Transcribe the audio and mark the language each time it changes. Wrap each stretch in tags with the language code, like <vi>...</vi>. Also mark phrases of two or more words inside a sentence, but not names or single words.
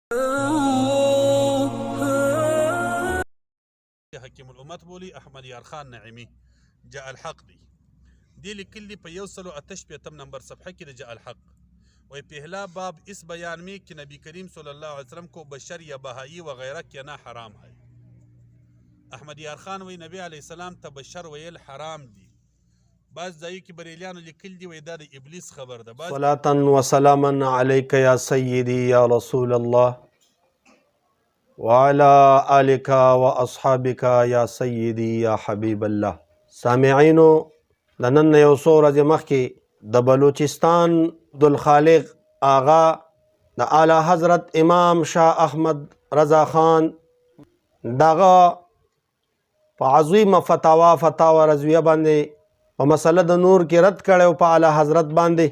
<ps>حکیم الامت بولی احمد یار خان نعیمی جاء الحق دی لیکل دی په 188 نمبر صفحه کې د جاء الحق وی</ps> <ur>پہلا باب اس بیان میں کہ نبی کریم صلی اللہ علیہ وسلم کو بشر یا بہائی وغیرہ کہنا حرام ہے.</ur> <ps>احمد یار خان وی نبی علیہ السلام تا بشر ویل حرام دی. بعض ځایو کې بریلیانو لیکل دی وی دا د ابلیس خبر ده.</ps> <ar>صلاة و سلاما علیک یا سیدی یا رسول اللہ وعلى آلک و اصحابک یا سیدی یا حبیب اللہ.</ar> <ps>سامعینو دنن یو څو ورځې مخکې د بلوچستان عبدالخالق آغا د اعلی حضرت امام شاه احمد رضا خان دغه په عظیمه فتاوا رضویه باندې په مسله د نور کې رد کړی په اعلی حضرت باندې.</ps>